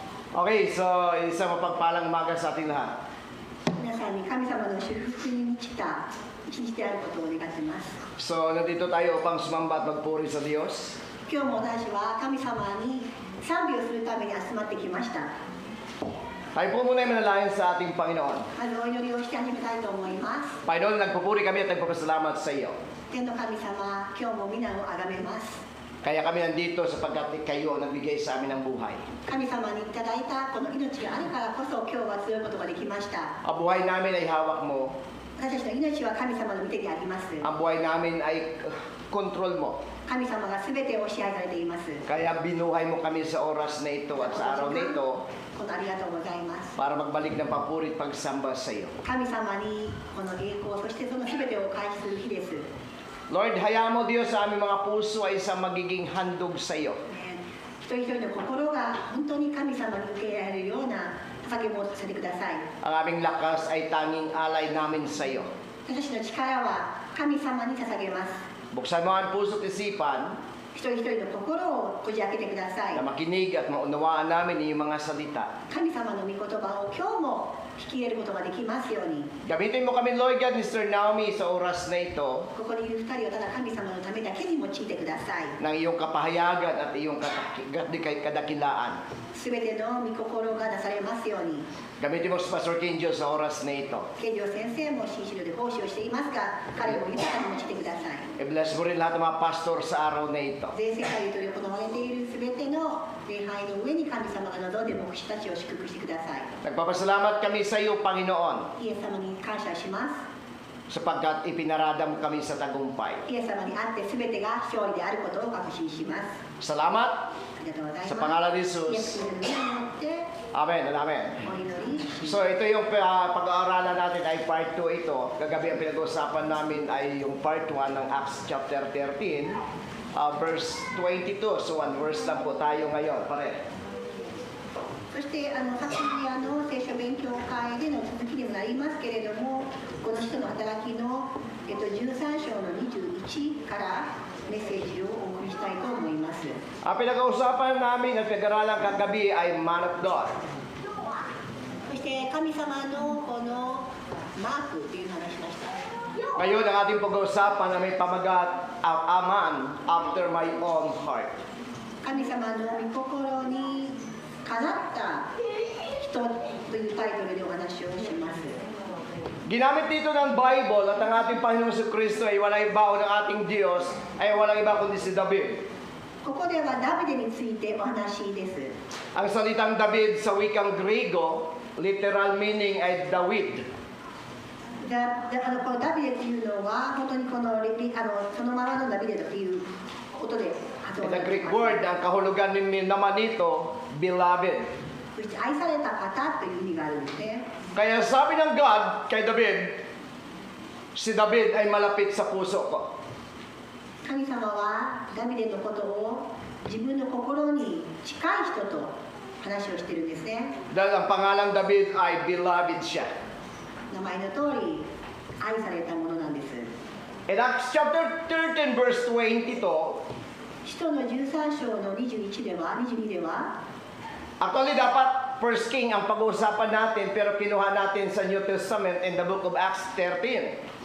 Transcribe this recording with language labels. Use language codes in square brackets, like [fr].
[tl] Okay, so isang mapagpalang umaga sa ating lahat. [ja] 皆さんに神様の祝福に満ちた一日であることを願っています。 [tl] So, nandito tayo upang sumamba at magpuri sa Diyos. [ja] 今日も私は神様に賛美をするために集まってきました。 [tl] Tayo po muna ay manalangin sa ating Panginoon. [ja] まずお祈りをして始めたいと思います。 [tl] Panginoon, nagpupuri kami at nagpapasalamat sa iyo. [ja] 天の神様、今日も皆をあがめます。 [tl] Kaya kami nandito sapagkat kayo ang nagbigay sa amin ng buhay. [ja] 神様にいただいたこの命があるからこそ今日は強いことができました。 [tl] Ang buhay namin ay hawak mo. [ja] 私たちの命は神様の御手にあります。 [tl] Ang buhay namin ay kontrol mo. [ja] 神様が全てを支配されています。 [tl] Kaya binuhay mo kami sa oras na ito at sa araw na ito [ja] このありがとうございます。 [tl] para magbalik ng papuri at pagsamba sa iyo. [ja] 神様にこの栄光、そしてその全てを開示する日です。 [tl] Lord, hayaan mo Diyos sa aming mga puso ay isang magiging handog sa iyo. [ja] 一人一人の心が本当に神様に受け入れられるような捧げ物をさせてください。 [tl] Ang aming lakas ay tanging alay namin sa iyo. [ja] 私たちの力は神様に捧げます。 [tl] Buksan mo ang puso at isipan [ja] 一人一人の心をこじ開けてください [tl] na。 makinig at maunawaan namin iyong mga salita. [ja] 神様の御言葉を今日も引き入れることができますように。 [tl] Gamitin mo kami, Lord God, Mr. Naomi, sa oras na ito [ja] ここにいる二人をただ神様のためだけに用いてください。 [tl] ng iyong kapahayagan at iyong kadakilaan. [ja] すべての御心がなされますように。 [tl] Gamitin mo si Pastor Kenjo sa oras na ito. [ja] 健丈先生も新城で奉仕をしていますが、彼も豊かに用いてください。 [tl] I-bless mo rin lahat ng mga pastor sa araw na ito. [ja] 全世界で行われているすべての礼拝の上に神様が望んで牧師たちを祝福してください。 [tl] Nagpapasalamat kami sa iyo, Panginoon, [ja] イエス様に感謝します。 [tl] sapagkat ipinarada mo kami sa tagumpay. [ja] イエス様にあってすべてが勝利であることを確信します。 [tl] Salamat [ja] ありがとうございます。 [tl] sa pangalan ni [ja] イエス [en] Jesus. [ja] 様の皆によって [en] Amen and amen. [ja] お祈りします。 [tl] So ito yung pag-aaralan natin ay part 2 ito. Kagabi ang pinag-uusapan namin ay yung part 1 ng Acts chapter 13, verse 22. So one verse lang po tayo ngayon. Pare. [ja] そして昨夜の聖書勉強会での続きにもなりますけれども、この人の働きの、13章の21からメッセージをお送りしたいと思います。 [tl] Ang pinag-uusapan namin at pinag-aaralan kagabi ay [en] Man of God. [ja] そして神様のこのマークという話しました。 [tl] Ngayon ang ating pag-uusapan na may pamagat ang [en] A Man After My Own Heart. [ja] 神様の御心にかなった人というタイトルでお話をします。 [tl] Ginamit dito ng Bible at ang ating Panginoon sa Kristo ay walang iba o ng ating Diyos ay walang iba kundi si David. [ja] ここではダビデについてお話です。 [tl] Ang salitang David sa wikang Griego, [en] literal meaning [tl] ay Dawid. [ja] このダビデというのは本当にこのそのままのダビデということで発音 [en] The Greek word, [tl] ang kahulugan naman nito, beloved. [ja] そして愛された方という意味があるんですね。 [tl] Kaya sabi ng God kay David, si David ay malapit sa puso ko. [ja] 神様はダビデのことを自分の心に近い人と話をしてるんですね。 [tl] Dahil ang pangalang David ay beloved siya. [ja] 名前の通り愛されたものなんです。 [en] In Acts chapter 13 verse 22, [ja] 使徒の13章の21では、22では、 [tl] actually dapat First King ang pag-uusapan natin pero kinuha natin sa New Testament [en] in the book of Acts 13.